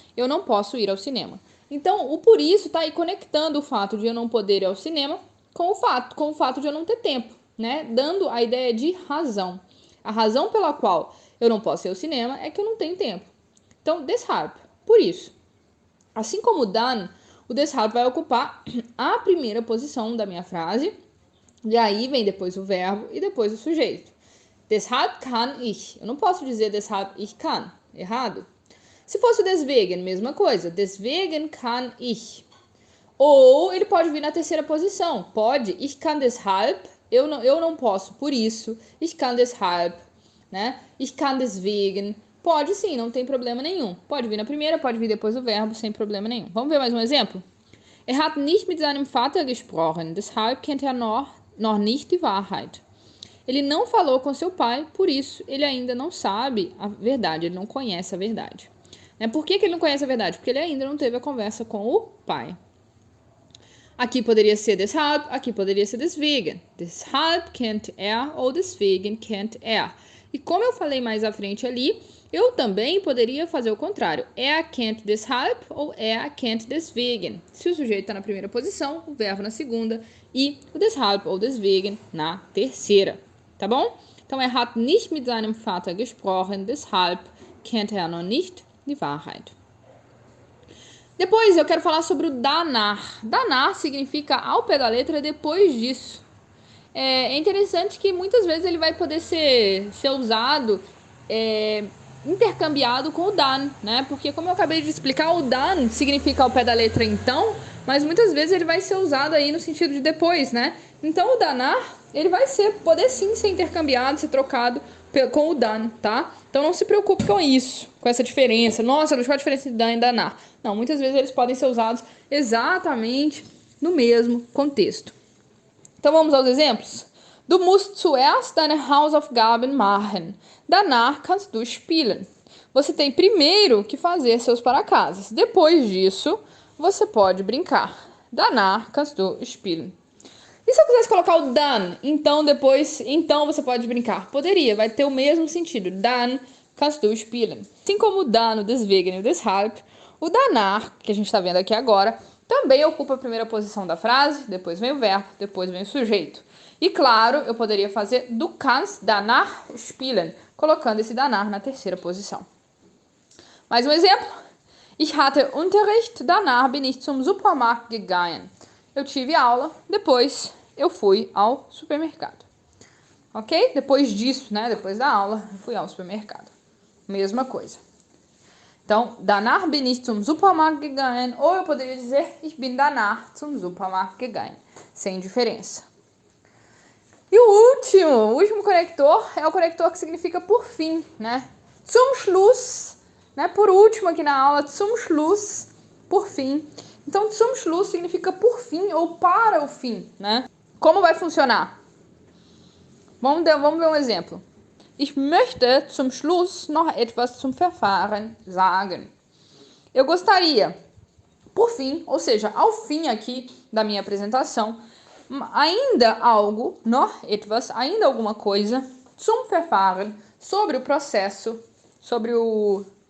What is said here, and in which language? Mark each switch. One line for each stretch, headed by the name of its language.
Portuguese: Eu não posso ir ao cinema. Então, o por isso está aí conectando o fato de eu não poder ir ao cinema com o fato de eu não ter tempo, né? Dando a ideia de razão. A razão pela qual eu não posso ir ao cinema é que eu não tenho tempo. Então, deshalb, por isso. Assim como o dann, o deshalb vai ocupar a primeira posição da minha frase, e aí vem depois o verbo e depois o sujeito.
German: Deshalb kann ich.
Portuguese: Eu não posso dizer
German: deshalb ich kann.
Portuguese: Errado. Se fosse o deswegen, mesma coisa.
German: Deswegen kann ich.
Portuguese: Ou ele pode vir na terceira posição. Pode.
German: Ich kann deshalb.
Portuguese: Eu não posso por isso. Ich kann deshalb. Né?
German: Ich kann deswegen.
Portuguese: Pode sim, não tem problema nenhum. Pode vir na primeira, pode vir depois do verbo, sem problema nenhum. Vamos ver mais um exemplo?
German: Hat nicht mit seinem Vater gesprochen, deshalb kennt noch nicht die Wahrheit.
Portuguese: Ele não falou com seu pai, por isso ele ainda não sabe a verdade, ele não conhece a verdade. Por que ele não conhece a verdade? Porque ele ainda não teve a conversa com o pai. Aqui poderia ser deshalb, aqui poderia ser deswegen.
German: Deshalb kennt er ou deswegen kennt er.
Portuguese: E como eu falei mais à frente ali, eu também poderia fazer o contrário.
German: Er kennt deshalb ou er kennt deswegen.
Portuguese: Se o sujeito está na primeira posição, o verbo na segunda e o deshalb ou deswegen na terceira. Tá bom? Então,
German: er hat nicht mit seinem Vater gesprochen, deshalb kennt er noch nicht die Wahrheit.
Portuguese: Depois eu quero falar sobre o danach. Danach significa ao pé da letra depois disso. É interessante que muitas vezes ele vai poder ser usado, intercambiado com o dan, né? Porque como eu acabei de explicar, o dan significa ao pé da letra então, mas muitas vezes ele vai ser usado aí no sentido de depois, né? Então o danach, ele vai poder sim ser intercambiado, ser trocado com o dan, tá? Então não se preocupe com isso, com essa diferença. Nossa, qual a diferença de dan e danach? Não, muitas vezes eles podem ser usados exatamente no mesmo contexto. Então vamos aos exemplos?
German: Du musst zuerst deine Hausaufgaben machen. Danach kannst du spielen.
Portuguese: Você tem primeiro que fazer seus para-casas. Depois disso, você pode brincar.
German: Danach kannst du spielen.
Portuguese: E se eu quisesse colocar o dann, então você pode brincar? Poderia, vai ter o mesmo sentido.
German: Dann kannst du spielen.
Portuguese: Assim como o dann, o deswegen e o deshalb, o danach, que a gente está vendo aqui agora, também ocupa a primeira posição da frase, depois vem o verbo, depois vem o sujeito. E claro, eu poderia fazer
German: du kannst danach spielen,
Portuguese: colocando esse danach na terceira posição. Mais um exemplo.
German: Ich hatte Unterricht, danach bin ich zum Supermarkt gegangen.
Portuguese: Eu tive aula, depois eu fui ao supermercado. Ok? Depois disso, né? Depois da aula, eu fui ao supermercado. Mesma coisa. Então,
German: danach bin ich zum Supermarkt gegangen.
Portuguese: Ou eu poderia dizer,
German: ich bin danach zum Supermarkt gegangen.
Portuguese: Sem diferença. E o último conector é o conector que significa por fim, né? Zum Schluss, né? Por último aqui na aula, zum Schluss, por fim. Então, zum Schluss significa por fim ou para o fim, né? Como vai funcionar? Vamos ver um exemplo.
German: Ich möchte zum Schluss noch etwas zum Verfahren sagen.
Portuguese: Eu gostaria, por fim, ou seja, ao fim aqui da minha apresentação, ainda algo,
German: noch etwas,
Portuguese: ainda alguma coisa,
German: zum Verfahren,
Portuguese: sobre o processo, sobre o...